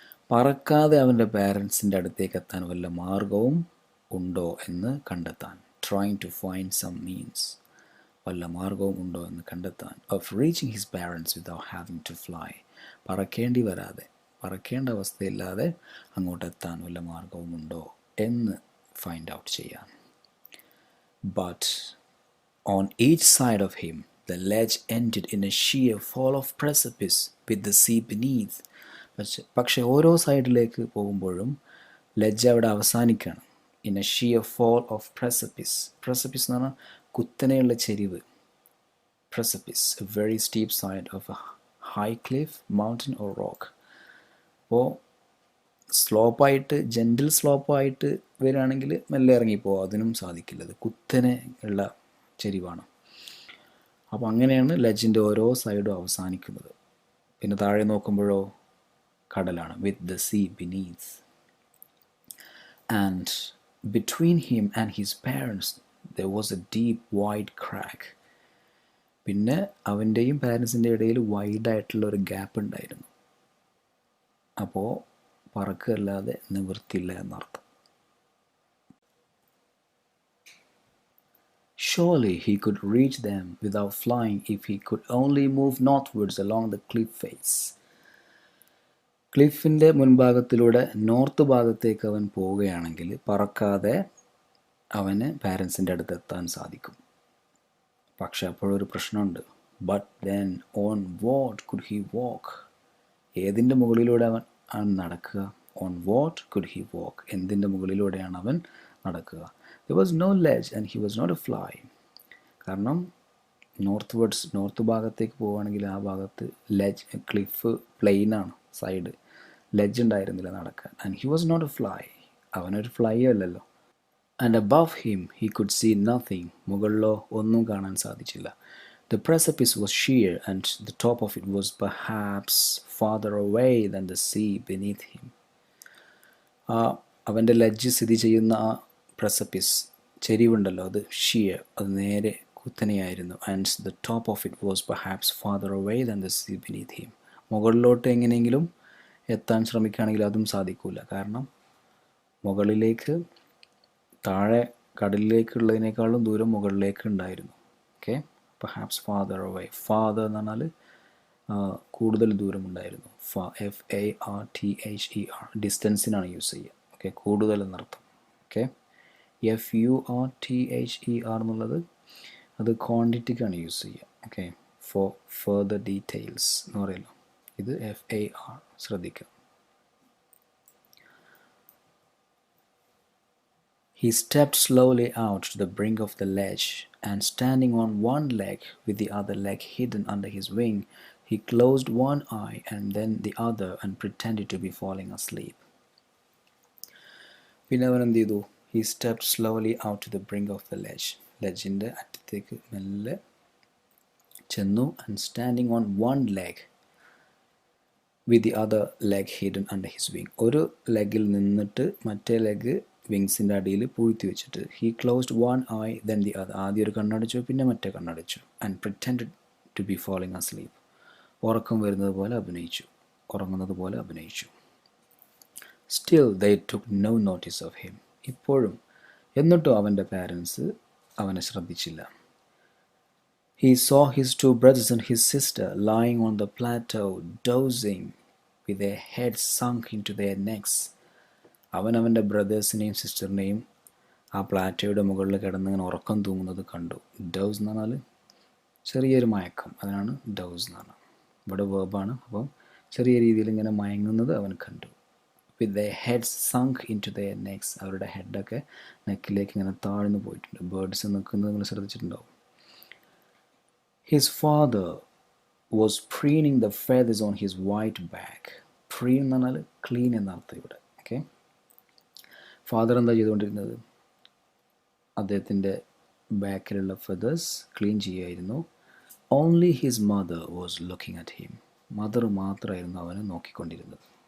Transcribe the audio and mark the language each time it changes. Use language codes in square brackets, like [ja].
[ml] പറക്കാതെ അവൻ്റെ പാരൻസിൻ്റെ അടുത്തേക്ക് എത്താൻ വല്ല മാർഗവും ഉണ്ടോ എന്ന് കണ്ടെത്താൻ. [en] trying to find some means, [ml] വല്ല മാർഗവും ഉണ്ടോ എന്ന് കണ്ടെത്താൻ. [en] of reaching his parents without having to fly, [ml] പറക്കേണ്ടി വരാതെ, പറക്കേണ്ട അവസ്ഥയില്ലാതെ അങ്ങോട്ടെത്താൻ വല്ല മാർഗവും ഉണ്ടോ എന്ന് ഫൈൻഡ് ഔട്ട് ചെയ്യാൻ. [en] But on each side of him, the ledge ended in a sheer fall of precipice with the sea beneath. [ml] പക്ഷെ ഓരോ സൈഡിലേക്ക് പോകുമ്പോഴും ലെഡ്ജ് അവിടെ അവസാനിക്കുകയാണ്. [en] In a sheer fall of precipice. Precipice [ml] എന്ന് പറഞ്ഞാൽ കുത്തനെയുള്ള ചെരിവ്. [en] Precipice, a very steep side of a high cliff, mountain or rock. [ml] അപ്പോൾ സ്ലോപ്പായിട്ട്, ജെൻറ്റിൽ സ്ലോപ്പായിട്ട് വരികയാണെങ്കിൽ മെല്ലെ ഇറങ്ങിപ്പോകും, അതിനും സാധിക്കില്ല, അത് കുത്തനെ ഉള്ള ചെരിവാണ്. അപ്പോൾ അങ്ങനെയാണ് ലെഡ്ജിൻ്റെ ഓരോ സൈഡും അവസാനിക്കുന്നത്. പിന്നെ താഴെ നോക്കുമ്പോഴോ കടലാണ്. [en] With the sea beneath. And between him and his parents there was a deep wide crack. [ml] പിന്നെ അവൻ്റെയും പാരൻസിൻ്റെ ഇടയിൽ വൈഡായിട്ടുള്ള ഒരു ഗ്യാപ്പ് ഉണ്ടായിരുന്നു. അപ്പോൾ പറക്കല്ലാതെ നിവൃത്തിയില്ല എന്നർത്ഥം. [en] Surely he could reach them without flying if he could only move northwards along the cliff face. [ml] ക്ലിഫിൻ്റെ മുൻഭാഗത്തിലൂടെ north ഭാഗത്തേക്ക് അവൻ പോവുകയാണെങ്കിൽ പറക്കാതെ അവന് പാരൻസിൻ്റെ അടുത്ത് എത്താൻ സാധിക്കും. പക്ഷെ അപ്പോഴൊരു പ്രശ്നമുണ്ട്. [en] But then on what could he walk? [ml] ഏതിൻ്റെ മുകളിലൂടെ അവൻ നടക്കുക? [en] On what could he walk? [ml] എന്തിൻ്റെ മുകളിലൂടെയാണ് അവൻ നടക്കുക? [en] There was no ledge and he was not a fly. [ml] കാരണം നോർത്ത് ഭാഗത്തേക്ക് പോവുകയാണെങ്കിൽ ആ ഭാഗത്ത് ലെഡ്ജ്, ക്ലിഫ് പ്ലെയിനാണ്, സൈഡ് ലെഡ്ജ് ഉണ്ടായിരുന്നില്ല നടക്കാൻ. [en] and he was not a fly, [ml] അവനൊരു ഫ്ലൈ അല്ലല്ലോ. [en] and above him he could see nothing, [ml] മുകളിലോ ഒന്നും കാണാൻ സാധിച്ചില്ല. [en] The precipice was sheer and the top of it was perhaps farther away than the sea beneath him. [ml] അവൻ്റെ ledge സ്ഥിതി ചെയ്യുന്ന ആ പ്രസപ്പിസ്, ചെരിവുണ്ടല്ലോ, അത് ഷിയർ, അത് നേരെ കുത്തനെയായിരുന്നു. [en] And the top of it was perhaps farther away than the sea beneath him. [ml] മുകളിലോട്ട് എങ്ങനെയെങ്കിലും എത്താൻ ശ്രമിക്കുകയാണെങ്കിൽ അതും സാധിക്കില്ല. കാരണം മുകളിലേക്ക്, താഴെ കടലിലേക്കുള്ളതിനേക്കാളും ദൂരം മുകളിലേക്ക് ഉണ്ടായിരുന്നു. Okay, [en] Perhaps farther away. [ml] Father എന്ന് പറഞ്ഞാൽ കൂടുതൽ ദൂരമുണ്ടായിരുന്നു. FARTHER, ഡിസ്റ്റൻസിനാണ് യൂസ് ചെയ്യുക. ഓക്കെ, കൂടുതൽ എന്നർത്ഥം. ഓക്കെ, FURTHER എന്നുള്ളത് അത് ക്വാണ്ടിറ്റിക്കാണ് യൂസ് ചെയ്യുക. ഓക്കെ, [en] for further details [ml] എന്ന് പറയുമല്ലോ, ഇത് FAR, ശ്രദ്ധിക്കുക. [en] He stepped slowly out to the brink of the ledge, and standing on one leg with the other leg hidden under his wing, he closed one eye and then the other and pretended to be falling asleep. [ml] പിന്നെ അവൻ എന്ത് ചെയ്തു? [en] He stepped slowly out to the brink of the ledge. [ml] ലെഡ്ജിൻ്റെ അറ്റത്തേക്ക് മെല്ലെ ചെന്നു. [en] And standing on one leg with the other leg hidden under his wing. [ml] ഒരു ലെഗിൽ നിന്നിട്ട് മറ്റേ ലെഗ് വിങ്സിൻ്റെ അടിയിൽ പൂഴ്ത്തി വെച്ചിട്ട്. [en] He closed one eye then the other. [ml] ആദ്യം ഒരു കണ്ണടച്ചു, പിന്നെ മറ്റേ കണ്ണടച്ചു. [en] And pretended to be falling asleep. [ml] ഉറക്കം വരുന്നത് പോലെ അഭിനയിച്ചു, ഉറങ്ങുന്നത് പോലെ അഭിനയിച്ചു. [en] Still they took no notice of him. [ml] ഇപ്പോഴും, എന്നിട്ടും അവൻ്റെ പാരൻസ് അവനെ ശ്രദ്ധിച്ചില്ല. [en] He saw his two brothers and his sister lying on the plateau, dozing with their heads sunk into their necks. [ml] അവനവൻ്റെ ബ്രദേഴ്സിനെയും സിസ്റ്ററിനെയും ആ പ്ലാറ്റയുടെ മുകളിൽ കിടന്നിങ്ങനെ ഉറക്കം തൂങ്ങുന്നത് കണ്ടു. ഡൗസ് എന്ന് പറഞ്ഞാൽ ചെറിയൊരു മയക്കം, അതിനാണ് ഡൗസ് എന്ന് പറഞ്ഞാൽ. ഇവിടെ വേർബാണ്. അപ്പം ചെറിയ രീതിയിൽ ഇങ്ങനെ മയങ്ങുന്നത് അവൻ കണ്ടു. [en] with the heads sunk into their necks, [ml] അവരുടെ ഹെഡൊക്കെ നെക്കിലേക്ക് ഇങ്ങനെ താഴ്ന്നു പോയിട്ടുണ്ട്. ബേർഡ്സ് നിൽക്കുന്നത് നിങ്ങൾ ശ്രദ്ധിച്ചിട്ടുണ്ടാവും. [en] His father was preening the feathers on his white back. [ml] preen എന്ന് പറഞ്ഞാൽ ക്ലീൻ എന്നർത്ഥം ഇവിടെ. ഓക്കെ, ഫാദർ എന്താ ചെയ്തുകൊണ്ടിരുന്നത്? അദ്ദേഹത്തിൻ്റെ ബാക്കിലുള്ള ഫെദേഴ്സ് ക്ലീൻ ചെയ്യുമായിരുന്നു. [en] Only his mother was looking at him. [ml] Mother മാത്രമായിരുന്നു അവനെ നോക്കിക്കൊണ്ടിരുന്നത്.